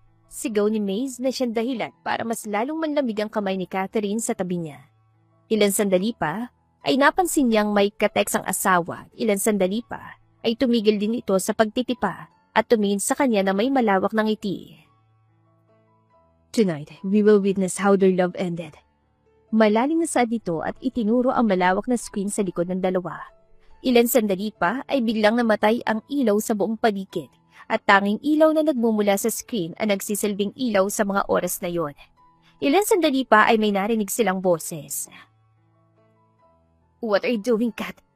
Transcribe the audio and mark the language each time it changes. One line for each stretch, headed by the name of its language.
Filipino: Sigaw ni Maze na siyang dahilan para mas lalong manlamig ang kamay ni Catherine sa tabi niya. Ilang sandali pa, ay napansin niyang may kateks ang asawa. Ilang sandali pa, ay tumigil din ito sa pagtitipa at tumingin sa kanya na may malawak na ngiti.
English: Tonight, we will witness how their love ended.
Filipino: Malalim na saad nito at itinuro ang malawak na screen sa likod ng dalawa. Ilang sandali pa ay biglang namatay ang ilaw sa buong paligid at tanging ilaw na nagmumula sa screen ang nagsisilbing ilaw sa mga oras na yon. Ilang sandali pa ay may narinig silang boses.
English: What are you doing, Kat?